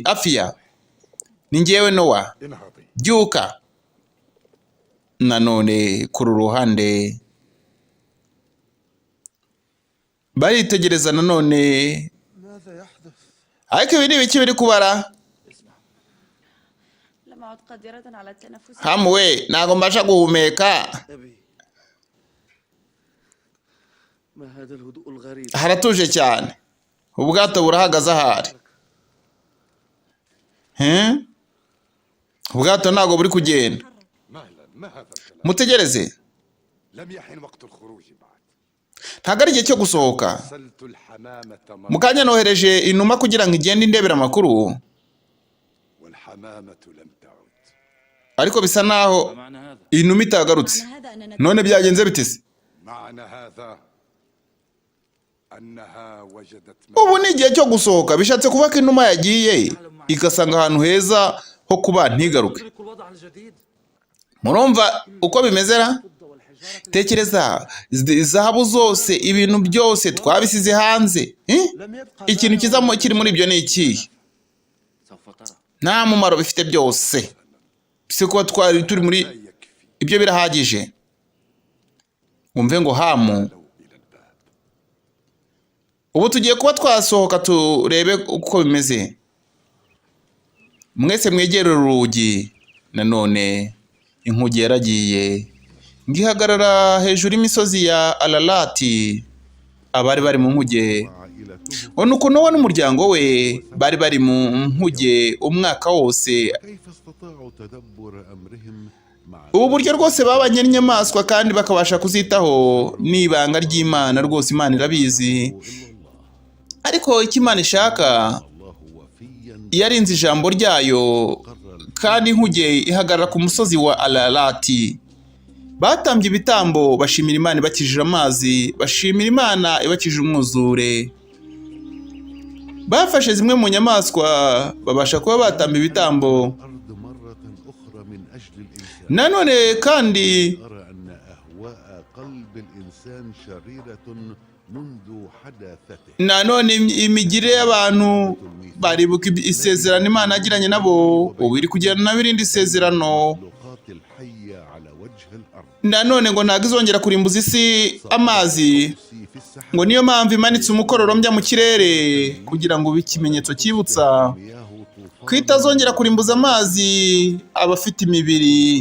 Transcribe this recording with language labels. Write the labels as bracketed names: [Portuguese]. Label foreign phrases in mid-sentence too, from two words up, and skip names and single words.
[Kinyarwanda] Afiya, ni njyewe Nowa, [Arabic] انهضي. [Kinyarwanda] byuka. Nanone kuri ruhande baritegereza nanone, ariko ibi ni ibiki biri kubara? [Arabic] لم أعد قادرة على التنفس. [Kinyarwanda] Hamwe ntago mbasha guhumeka. [Arabic] أبي ما هذا الهدوء الغريب؟ [Kinyarwanda] Haratuje cyane, ubwato burahagaze ahari. Ubwato ntago buri kugenda. [Arabic] مهلا، ما هذا الكلام؟ [Kinyarwanda] Mutegereze, [Arabic] لم يحن وقت الخروج بعد. [Kinyarwanda] ntago ari igihe cyo gusohoka. [Arabic] أرسلت الحمامة [Kinyarwanda] Mu kanya nohereje inuma kugira ngo igende indebera amakuru, [Arabic] والحمامة لم تعد. [Kinyarwanda] ariko bisa naho [Arabic] معنى هذا [Kinyarwanda] inuma itagarutse. [Arabic] معنى هذا أننا [Kinyarwanda] None byagenze bitese? [Arabic] معنى هذا أنها وجدت [Kinyarwanda] Ubu ni igihe cyo gusohoka. Bishatse kuba ko inuma yagiye igasanga ahantu heza ho kuba ntigaruke. [Arabic] تدرك الوضع الجديد. [Kinyarwanda] Murumva uko bimeze ra? Tekereza, zahabu zose, ibintu byose twabisize hanze. Ikintu kizamo kiri muri ibyo ni iki? [Arabic] سوف ترى. [Kinyarwanda] Nta mumaro bifite byose. Bise kuba twari turi muri ibyo birahagije. Umve ngo Hamu, ubu tugiye kuba twasohoka turebe uko bimeze. Mwese mwegere urugi. Nanone inkugi yaragiye ngihagarara hejuru y'imisozi ya Alalati. Abari bari mu nkuge, nuko Nowa n'umuryango we bari bari mu nkuge umwaka wose. [Arabic] كيف استطاعوا تدبر أمرهم مع [Kinyarwanda] Ubu buryo rwose babanye n'inyamaswa kandi bakabasha kuzitaho n'ibanga ry'Imana. Rwose Imana irabizi, ariko icyo Imana ishaka [Arabic] الله وفيا [Kinyarwanda] yarinze ijambo ryayo. Kandi inkuge ihagarara ku musozi wa Alalati. Batambye ibitambo bashimira Imana ibakijije amazi, bashimira Imana ibakijije umwuzure. Bafashe zimwe mu nyamaswa babasha kuba batamba ibitambo. [Arabic] الأرض مرة أخرى من أجل الإنسان. [Kinyarwanda] Nanone kandi [Arabic] أرى أن أهواء قلب الإنسان شريرة منذ حداثته. [Kinyarwanda] nanone imigire y'abantu baribuka isezerano Imana yagiranye nabo, ubu iri kugirana nabo irindi sezerano. [Arabic] اللقات الحية على وجه الأرض. [Kinyarwanda] Nanone ngo ntabwo izongera kurimbuza isi amazi, [Arabic] في السحاب [Kinyarwanda] ngo niyo mpamvu imanitse umukororombya mu kirere kugira ngo ube ikimenyetso cyibutsa [Arabic] مياه [Kinyarwanda] ko [Arabic] طوفان [Kinyarwanda] itazongera kurimbuza amazi abafite imibiri.